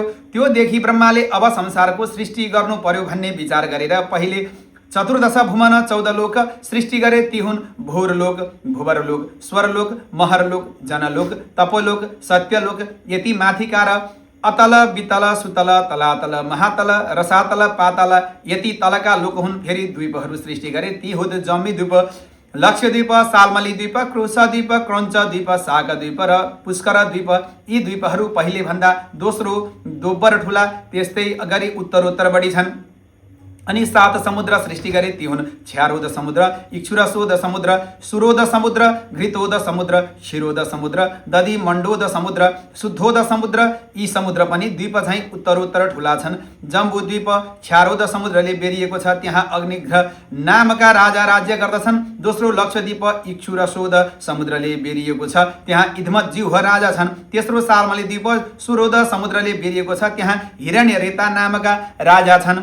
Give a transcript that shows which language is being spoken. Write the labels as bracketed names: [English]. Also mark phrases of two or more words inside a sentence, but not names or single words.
[Nepali] त्यो देखि ब्रह्माले अब संसारको सृष्टि गर्नु पर्यो भन्ने विचार गरेर पहिले चतुर्दश भुवन 14 लोक सृष्टि गरे ती हुन् भूरलोक, भुवरलोक, स्वरलोक, महरलोक, जनलोक, तपोलोक, सत्यलोक। यति माथिका र अतल, वितल, सुतल, तलातल, महातल, रसातल, पातल यति तलका लोक हुन्। फेरि द्वीपहरू सृष्टि गरे ती हुन् जम्बी द्वीप, लक्षद्वीप, सालमली द्वीप, क्रुश द्वीप, क्रञ्च द्वीप, साग द्वीप र पुष्कर द्वीप। यी द्वीपहरू पहिले भन्दा दोस्रो दोब्बर ठुला, त्यस्तै गरी उत्तरोत्तर बढी छन्। अनि 7 समुद्र सृष्टि गरे ती हुन् क्षारोद समुद्र, इक्षुरसोद समुद्र, सुरोद समुद्र, घृतोद समुद्र, क्षीरोद समुद्र, दधि मण्डोद समुद्र, शुद्धोद समुद्र। यी समुद्र पनि द्वीप झैँ उत्तरोत्तर ठुला छन्। जम्बू द्वीप क्षारोद समुद्रले बेरिएको छ, त्यहाँ अग्निग्रह नामका राजा राज्य गर्दछन्। दोस्रो लक्षद्वीप इक्षुरसोद समुद्रले बेरिएको छ, त्यहाँ इदमज्जिह्व राजा छन्। तेस्रो सालमली द्वीप सुरोद समुद्रले बेरिएको छ, त्यहाँ हिरण्यरेता नामका राजा छन्।